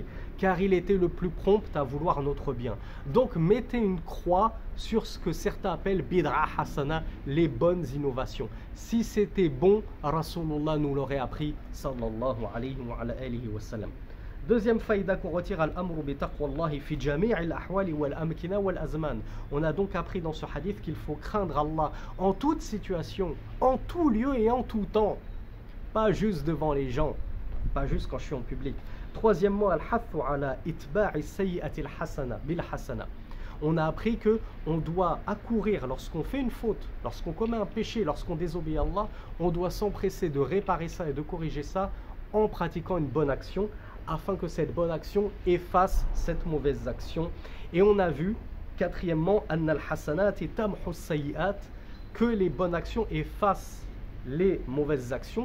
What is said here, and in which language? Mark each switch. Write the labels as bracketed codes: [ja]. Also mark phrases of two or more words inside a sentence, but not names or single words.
[fr] Car il était le plus prompt à vouloir notre bien. Donc mettez une croix sur ce que certains appellent [ar] بدعة حسنة, [fr] les bonnes innovations. Si c'était bon, Rasulullah nous l'aurait appris [ar] صلى الله عليه وسلم. [fr] Deuxième faïda qu'on retire, [ar] الأمر بتقوى الله في جميع الأحوال والأمكنة والأزمان. [fr] On a donc appris dans ce hadith qu'il faut craindre Allah en toute situation, en tout lieu et en tout temps. Pas juste devant les gens, pas juste quand je suis en public. Troisièmement, [ar] الحث على إتباع السيئة الحسنة بالحسنة. [fr] On a appris que on doit accourir lorsqu'on fait une faute, lorsqu'on commet un péché, lorsqu'on désobéit à Allah, on doit s'empresser de réparer ça et de corriger ça en pratiquant une bonne action, afin que cette bonne action efface cette mauvaise action. Et on a vu, quatrièmement, que les bonnes actions effacent les mauvaises actions.